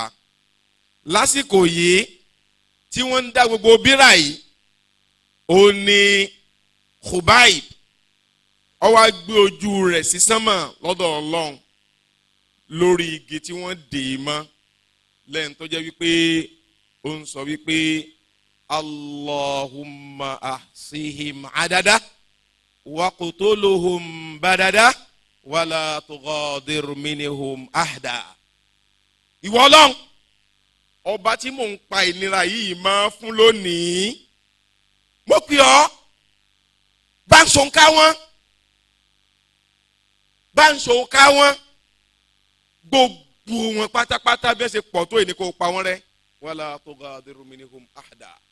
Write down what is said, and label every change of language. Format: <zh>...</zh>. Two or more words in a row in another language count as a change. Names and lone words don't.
<yo>lásìkò yìí tí wọ́n ń dá gbogbo bírà yìí ó ní Khubayb ó wá gbé ojú rẹ̀ sí sánmà lọ́dọ̀ Ọlọ́run lórí igi tí wọ́n dè é mọ́ lẹ́yìn tó jẹ́ wípé ó ń sọ wípé</yo> <ar>اللهم أحصهم عددا واقتلهم بددا ولا تغادر منهم أحدا.</ar> <yo>ìwọ Ọlọ́run ọba tí mò ń pa ìnira yìí máa fún lónìí mo pè ọ́ bá ń ṣòǹkà wọn gbogbo wọn pátápátá bí ẹ ṣe pọ̀ tó èyí ni kò pa wọ́n rẹ́</yo> <ar>ولا تغادر منهم أحدا.</ar>